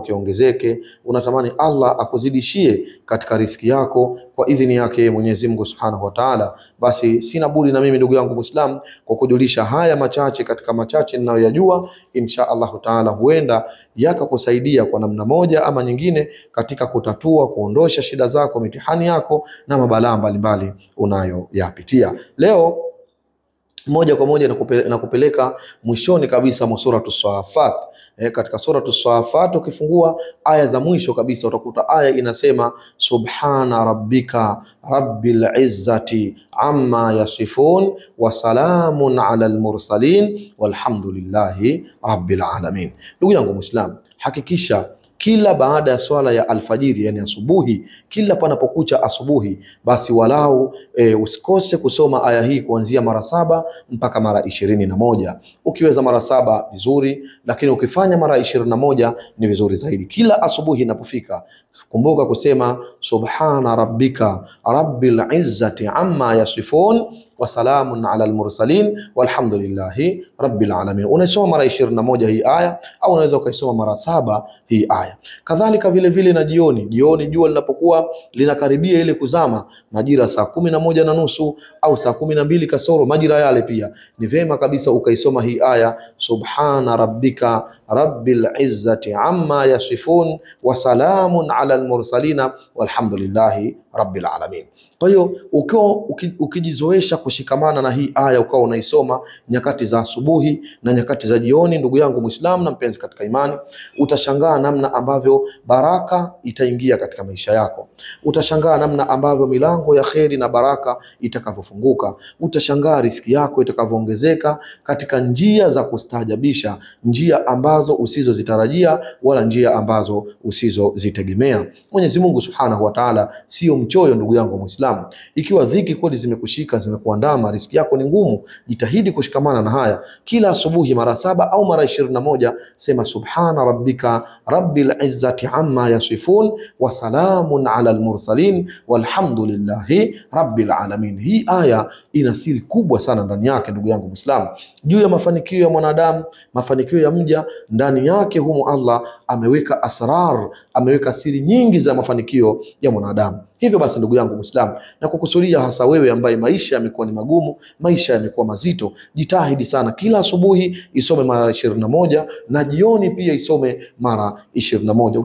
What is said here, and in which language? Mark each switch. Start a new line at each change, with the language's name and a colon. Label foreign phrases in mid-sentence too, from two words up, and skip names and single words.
Swahili: kiongezeke, unatamani Allah akuzidishie katika riski yako kwa idhini yake Mwenyezi Mungu
Arabic: سبحانه وتعالى,
Swahili: basi sina budi na mimi ndugu yangu Muislam kwa kujulisha haya machache katika machache ninayoyajua,
Arabic: إن شاء الله تعالى
Swahili: huenda yakakusaidia kwa namna moja ama nyingine katika kutatua, kuondosha shida zako, mitihani yako na mabalaa mbalimbali unayoyapitia. Leo moja kwa moja nakupeleka mwishoni kabisa mwa Suratus Safat. Katika Suratus Safat ukifungua aya za mwisho kabisa utakuta aya inasema,
Arabic: سبحان ربك رب العزة عما يصفون وسلام على المرسلين والحمد لله رب العالمين.
Swahili: Ndugu yangu Muislam, hakikisha kila baada ya swala ya alfajiri, yani asubuhi, kila panapokucha asubuhi, basi walau usikose kusoma aya hii kuanzia mara 7 mpaka mara 21. Ukiweza mara 7 vizuri, lakini ukifanya mara 21 ni vizuri zaidi. Kila asubuhi inapofika, kumbuka kusema
Arabic: سبحان ربك رب العزة عما يصفون وسلام على المرسلين والحمد لله رب العالمين.
Swahili: Unaisoma mara 21 hii aya, au unaweza ukaisoma mara 7 hii aya. Kadhalika vile vile na jioni jua linapokuwa linakaribia ile kuzama, majira saa 11:30 au saa 12 kasoro, majira yale pia ni vema kabisa ukaisoma hii aya,
Arabic: سبحان ربك رب العزة عما يصفون وسلام على المرسلين والحمد لله رب العالمين.
Swahili: Kwa hiyo ukijizoesha kushikamana na hii aya, ukawa unaisoma nyakati za asubuhi na nyakati za jioni, ndugu yangu Muislamu na mpenzi katika imani, utashangaa namna ambavyo baraka itaingia katika maisha yako. Utashangaa namna ambavyo milango ya kheri na baraka itakavyofunguka. Utashangaa riziki yako itakavyoongezeka katika njia za kustaajabisha, njia ambazo usizozitarajia wala njia ambazo usizozitegemea. Mwenyezi Mungu
Arabic: سبحانه وتعالى
Swahili: sio mchoyo ndugu yangu Muislamu. Ikiwa dhiki kweli zimekushika, zimekuandama, riziki yako ni ngumu, jitahidi kushikamana na haya. Kila asubuhi mara 7 au mara 21 sema
Arabic: سبحان ربك رب العزة عما يصفون وسلام على المرسلين والحمد لله رب العالمين.
Swahili: Hii aya ina siri kubwa sana ndani yake ndugu yangu Muislamu, juu ya mafanikio ya mwanadamu, mafanikio ya mja. Ndani yake humo Allah ameweka asrar, ameweka siri nyingi za mafanikio ya mwanadamu. Hivyo basi ndugu yangu Muislamu, na kukusudia hasa wewe ambaye maisha yamekuwa ni magumu, maisha yamekuwa mazito, jitahidi sana kila asubuhi isome mara 21 na jioni pia isome mara 21.